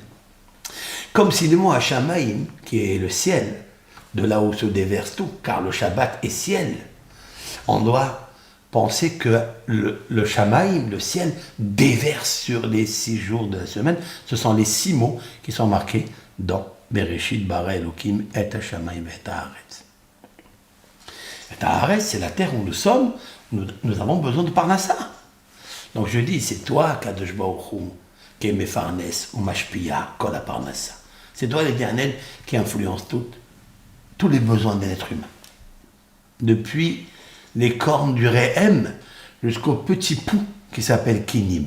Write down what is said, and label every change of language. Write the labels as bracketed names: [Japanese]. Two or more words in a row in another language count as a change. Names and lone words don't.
[French] Comme si le mot Hashamayim, qui est le ciel, de là où se déverse tout, car le Shabbat est ciel, on doit penser que le Shamaïm, le ciel, déverse sur les 6 jours de la semaine. Ce sont les 6 mots qui sont marqués dans [Hebrew] בראשית ברא אלוקים את השמים את הארץ. [French] Et Haaretz, c'est la terre où nous sommes, nous avons besoin de Parnassa. Donc je dis, c'est toi, [Hebrew] קדוש ברוך הוא, [French] qui est Mefarnes ou Mashpia, [Hebrew] כל הפרנסה. [French] C'est toi, l'Éternel, qui influence tous les besoins de l'être humain. Depuis les cornes du Réhem jusqu'au petit pouls qui s'appelle Kinim.